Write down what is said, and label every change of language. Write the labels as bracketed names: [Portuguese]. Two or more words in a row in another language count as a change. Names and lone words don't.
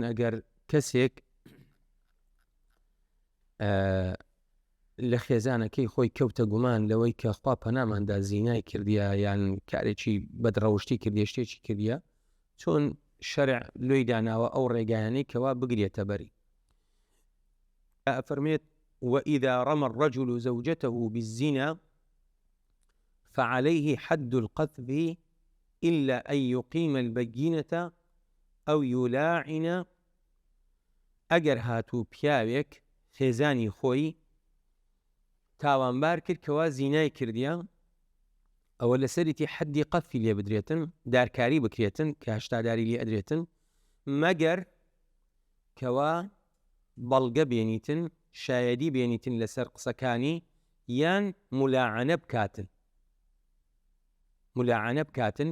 [Central Kurdish] ئەگەر کەسێک لە خێزانەکەی خۆی کەوتە گومان لەوەی کە خوا پەناماندا زینای کردیە یان کارێکی بەدڕەوشتی کردیە شتێکی کردیە، چۆن شەرع لۆی داناوە ئەو ڕێگایانەی کەوا بگرێتە بەری. ئەفەرمێت [Arabic] وإذا رمى الرجل زوجته بالزنا فعليه حد القذف إلا أن يقيم البينة أو يلاعن. [Central Kurdish] ئەگەر هاتوو پیاوێک خێزانی خۆی تاوانبار کرد کەوا زینای کردیە، ئەوە لەسەریتی حەدی قەذفی لێ بدرێتن، دارکاری بکرێتن کە هەشتاداری لێ ئەدرێتن، مەگەر کەوا بەڵگە بێنیتن، شایەدی بێنیتن لەسەر قسەکانی، یان ملاعنە بکاتن.